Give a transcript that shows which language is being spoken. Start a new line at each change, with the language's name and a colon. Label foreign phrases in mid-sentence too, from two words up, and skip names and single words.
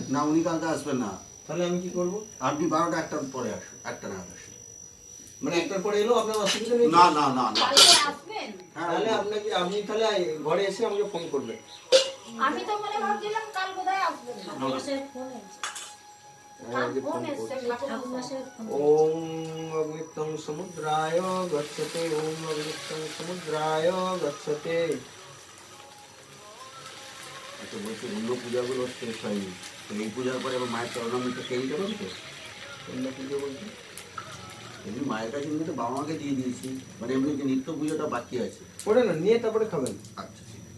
Bangla: না? উনি কালকে আসবেন না। তাহলে আমি কি করবো? আপনি 12টা 1টার পরে আসুন, 1টা না আসুন। মানে 1টার পরে এলো আপনার অসুবিধা নেই? না না না না। তাহলে আপনাকে আপনি তাহলে ঘরে এসে আমাকে ফোন করবেন। আমি তো মনে ভাবছিলাম কাল বোধহয় আসবেন না। মাসের ফোন এসেছে।
Sanskrit: ओम अग्नित्वं समुद्राय गच्छते। ओम अग्नित्वं समुद्राय गच्छते।
Bangla: আচ্ছা বলছি অন্য পূজাগুলো শেষ হয়নি, এই পূজার পরে আবার মায়ের চরণামৃত খেয়ে নিতে পারবে তো? অন্য পুজো বলতে এমনি মায়ের কাছে নিয়ে তো বাবা মাকে দিয়ে দিয়েছি, মানে এমনি যে নিত্য পুজোটা বাকি আছে ওটা না নিয়ে তারপরে খাবেন। আচ্ছা ঠিক আছে।